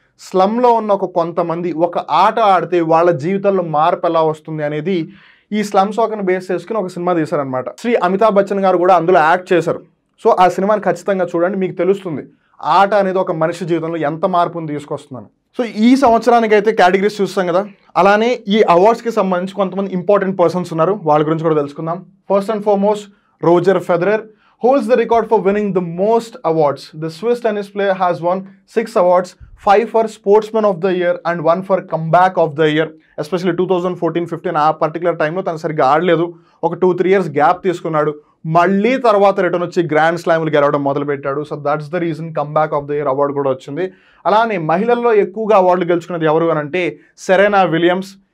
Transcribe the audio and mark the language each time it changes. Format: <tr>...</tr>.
<te>స్లమ్లో ఉన్న కొంతమంది ఒక ఆట ఆడితే వాళ్ళ జీవితాల్లో మార్పు ఎలా వస్తుంది అనేది ఈ స్లమ్ సాకర్ని బేస్ చేసుకుని ఒక సినిమా తీశారనమాట. శ్రీ అమితాబ్ బచ్చన్ గారు కూడా అందులో యాక్ట్ చేశారు. సో ఆ సినిమాని ఖచ్చితంగా చూడండి, మీకు తెలుస్తుంది ఆట అనేది ఒక మనిషి జీవితంలో ఎంత మార్పుని తీసుకొస్తుందని. సో ఈ సంవత్సరానికి అయితే కేటగిరీస్ చూస్తాం కదా, అలానే ఈ అవార్డ్స్కి సంబంధించి కొంతమంది ఇంపార్టెంట్ పర్సన్స్ ఉన్నారు, వాళ్ళ గురించి కూడా తెలుసుకుందాం.</te> <en>First and foremost, Roger Federer holds the record for winning the most awards. The Swiss tennis player has won 6 awards, 5 for Sportsman of the Year and 1 for Comeback of the Year.</en> <te>Especially 2014-15 ఆ particular టైంలో తను సరిగ్గా ఆడలేదు. ఒక 2-3 years gap తీసుకున్నాడు. మళ్ళీ తర్వాత return వచ్చి గ్రాండ్ స్లామ్లు గెలవడం మొదలుపెట్టాడు.</te> <en>so that's the reason comeback of the year</en> <te>award కూడా వచ్చింది. అలానే మహిళల్లో ఎక్కువగా అవార్డులు గెలుచుకున్నది ఎవరు అని అంటే సెరెనా విలియమ్స్.</te>